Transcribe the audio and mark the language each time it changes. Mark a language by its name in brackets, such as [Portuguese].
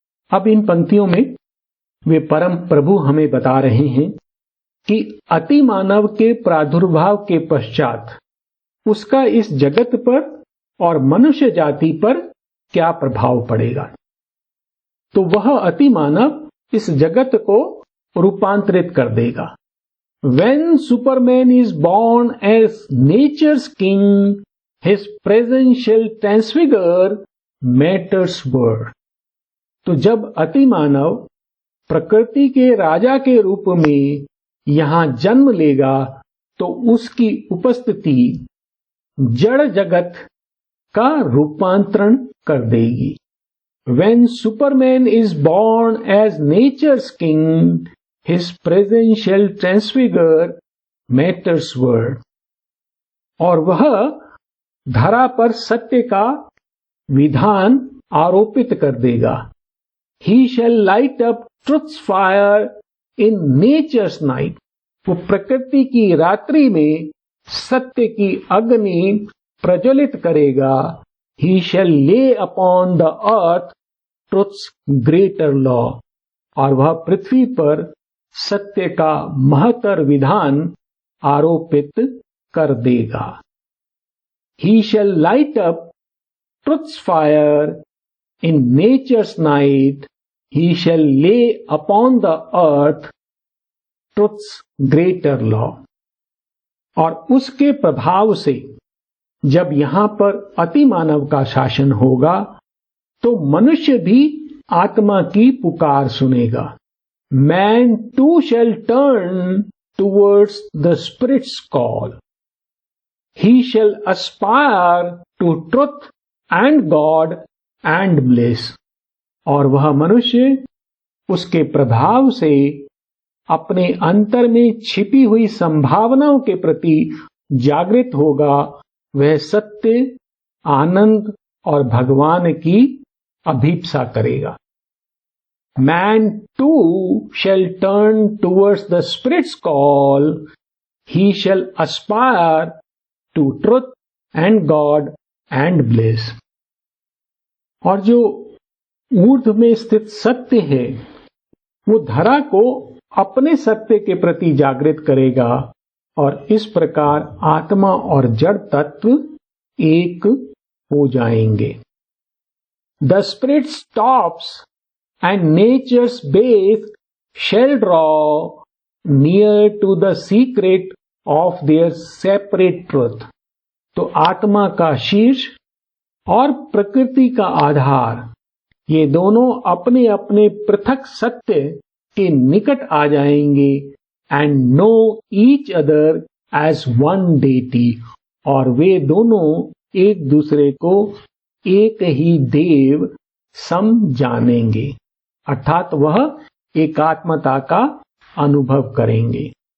[Hindi] अब इन पंक्तियों में वे परम प्रभु हमें बता रहे हैं कि अति मानव के प्रादुर्भाव के पश्चात उसका इस जगत पर और मनुष्य जाति पर क्या प्रभाव पड़ेगा। तो वह अति मानव इस जगत को रूपांतरित कर देगा। [English] When Superman is born as nature's king, his presence shall transfigure matter's world. [Hindi] तो जब अतिमानव प्रकृति के राजा के रूप में यहाँ जन्म लेगा तो उसकी उपस्थिति जड़ जगत का रूपांतरण कर देगी। [English] When Superman is born as nature's king, his presence shall transfigure matter's world। [Hindi] और वह धरा पर सत्य का विधान आरोपित कर देगा। [English] He shall light up truth's fire in nature's night। [Hindi] वो प्रकृति की रात्रि में सत्य की अग्नि प्रज्वलित करेगा। [English] He shall lay upon the earth truth's greater law। [Hindi] और वह पृथ्वी पर सत्य का महत्तर विधान आरोपित कर देगा। [English] He shall light up truth's fire in nature's night। He shall lay upon the earth truth's greater law। [Hindi] और उसके प्रभाव से जब यहाँ पर अतिमानव का शासन होगा तो मनुष्य भी आत्मा की पुकार सुनेगा। [English] Man too shall turn towards the Spirit's call। He shall aspire to truth and God and bliss। [Hindi] और वह मनुष्य उसके प्रभाव से अपने अंतर में छिपी हुई संभावनाओं के प्रति जागृत होगा। वह सत्य, आनंद और भगवान की अभीप्सा करेगा। [English] Man too shall turn towards the Spirit's call। He shall aspire to truth and God and bliss। [Hindi] और जो ऊर्ध्व में स्थित सत्य है वो धरा को अपने सत्य के प्रति जागृत करेगा और इस प्रकार आत्मा और जड़ तत्व एक हो जाएंगे। [English] The spirit stops and nature's base shall draw near to the secret of their separate truth। [Hindi] तो आत्मा का शीर्ष और प्रकृति का आधार ये दोनों अपने अपने पृथक सत्य के निकट आ जाएंगे [English] and know each other as one deity। [Hindi] और वे दोनों एक दूसरे को एक ही देव समझानेंगे अर्थात वह एकात्मता का अनुभव करेंगे।